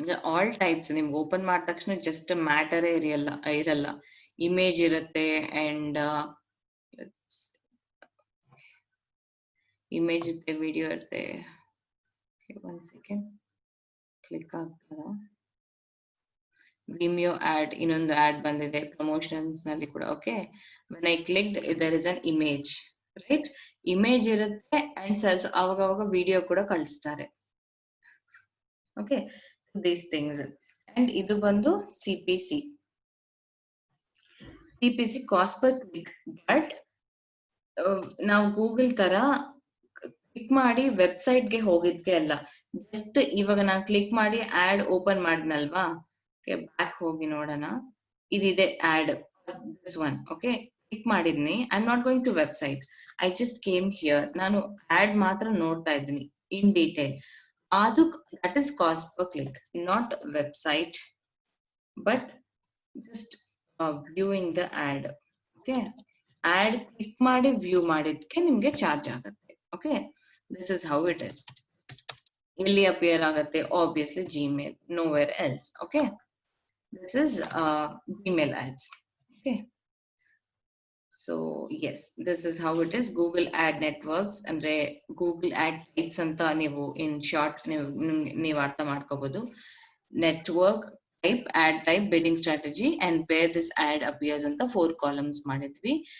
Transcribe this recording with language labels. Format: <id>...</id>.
<kn>All types ನಿಮ್ಗೆ open ಮಾಡಿದ ತಕ್ಷಣ ಜಸ್ಟ್ ಮ್ಯಾಟರೇ ಇರಲ್ಲ, ಇಮೇಜ್ ಇರುತ್ತೆ ಅಂಡ್ ಇಮೇಜ್ ಇರುತ್ತೆ, ವಿಡಿಯೋ ಇರುತ್ತೆ. ಒಂದ್ ಸೆಕೆಂಡ್, ಕ್ಲಿಕ್ ಆಗ್ತದ. ವಿಮಿಯೋ ಆಡ್, ಇನ್ನೊಂದು ಆಡ್ ಬಂದಿದೆ ಪ್ರಮೋಷನ್ ನಲ್ಲಿ ಕೂಡ.</kn> <en>Okay, when I clicked there is an image, right?</en> <kn>Image ಇರುತ್ತೆ ಅಂಡ್ ಅವಾಗ ವಿಡಿಯೋ ಕೂಡ ಕಳಿಸ್ತಾರೆ.</kn> <en>Okay, these things. And ಇದು ಬಂದು CPC cost per click.</en> <kn>But ನಾವು ಗೂಗಲ್ ತರ ಕ್ಲಿಕ್ ಮಾಡಿ ವೆಬ್ಸೈಟ್ ಗೆ ಹೋಗಿದ್ಕೆ ಅಲ್ಲ, ಜಸ್ಟ್ ಇವಾಗ ನಾನು ಕ್ಲಿಕ್ ಮಾಡಿ ಆಡ್ ಓಪನ್ ಮಾಡಿದ್ನಲ್ವಾ, ಬ್ಯಾಕ್ ಹೋಗಿ ನೋಡೋಣ.</kn> <en>ಇದಿದೆ ad, this one. Okay,</en> <kn>click ಮಾಡಿದ್ನಿ,</kn> <en>I am not going to website, I just came here.</en> <kn>ನಾನು ಆಡ್ ಮಾತ್ರ ನೋಡ್ತಾ ಇದ್ದೀನಿ</kn> <en>In detail. ಅದು that is cost per click, not website, but just viewing the ad.</en> <kn>Okay, add click ಮಾಡಿ view ಮಾಡಿದ್ಕೆ ನಿಮ್ಗೆ charge ಆಗುತ್ತೆ.</kn> <en>Okay, this is how it is.</en> <kn>ಇಲ್ಲಿ appear ಆಗುತ್ತೆ</kn> <en>Obviously Gmail, nowhere else. Okay, this is Gmail ads. Okay, so yes, this is how it is.</en> <kn>Google ad networks ಅಂದ್ರೆ Google ad types ಅಂತ ನೀವು in short ನೀವು ಅರ್ಥ ಮಾಡ್ಕೋಬಹುದು.</kn> <en>Network type, ad type, bidding strategy and where this ad appears</en> <kn>ಅಂತ 4 columns ಮಾಡಿದ್ವಿ.</kn>